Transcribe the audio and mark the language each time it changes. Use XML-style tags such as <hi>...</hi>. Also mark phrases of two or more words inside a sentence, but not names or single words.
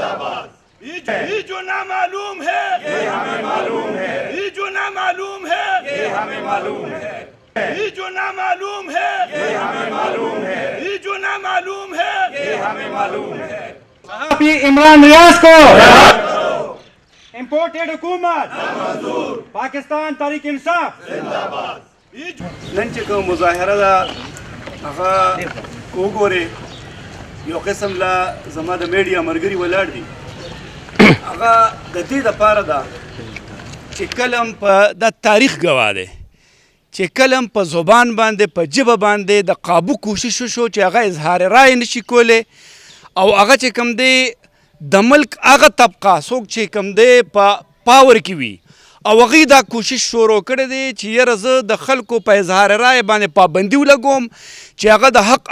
<ur>یہ جو نا معلوم ہے یہ ہمیں معلوم ہے، یہ جو نا معلوم ہے یہ ہمیں معلوم ہے، یہ جو نا معلوم ہے یہ ہمیں معلوم ہے، یہ جو نا معلوم ہے یہ ہمیں معلوم ہے. عمران ریاض کو امپورٹڈ حکومت پاکستان تحریک انصاف</ur> <ps>नन چې کوم مظاهره ده هغه وګورئ یو قسم لا زما د میډیا ملګري ولاړ دي هغه د دې دپاره ده چې کلم په د تاریخ ګواه دی چې کلم په زبان باندې په ژبه باندې د قابو کوشش وشو چې هغه اظهار رای نشي کولی او هغه چې کوم دی د ملک هغه طبقه څوک چې کوم دی په پاور کې وي او هغوی دا کوشش شروع کړی دی چې یاره زه د خلکو په اظهار رای باندې پابندي ولګوم چې هغه د حق</ps>